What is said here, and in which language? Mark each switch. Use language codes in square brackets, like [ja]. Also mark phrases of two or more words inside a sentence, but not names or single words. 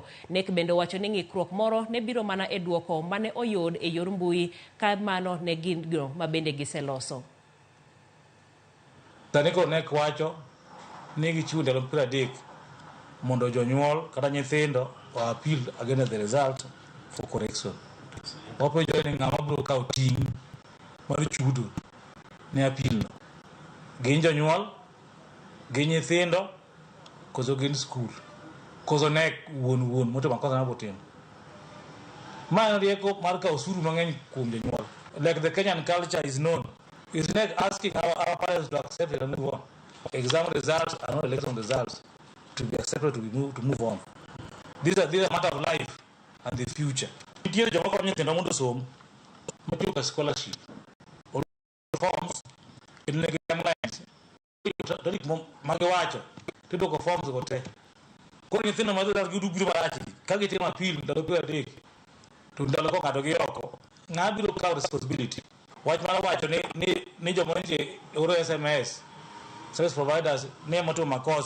[luo] KNEC bende owacho ni ng'ikruok moro ne biro mana e duoko mane oyud e yor mbui ka mano ne gin go mabende giseloso. Taniko KNEC wacho ni gichiwo ndalo 30 mondo jonyuol kata nyithindo o [en] appeal against the result for correction. [luo] Wapenjo ni ng'ama biro kawo ting' mar chudo ne appeal no. Gin jonyuol, gin nyithindo, koso gin skul, koso KNEC wuon moto makosa na botin. Man rieko mar kawo osuru mang'eny kuom jonyuol. [en] Like the Kenyan culture is known. Is KNEC asking our parents to accept it and move on? Exam results are not election results to be accepted to move on. These are a matter of life and the future. [luo] Itiere joma konyo nyithindo mondo som matiyo ka scholarship. [en] Forms in the guidelines. [luo] Tarik magiwacho tidoko forms go te. Koro nyithindo ma dwaro gidugbiro marach ka gitimo appeal ndalo 30 to ndalo ko ng'ato gi oko. Ng'a biro kawo responsibility. Wach mar wacho ni joma nitie oro [en] SMS service providers [luo] ne moto makosa.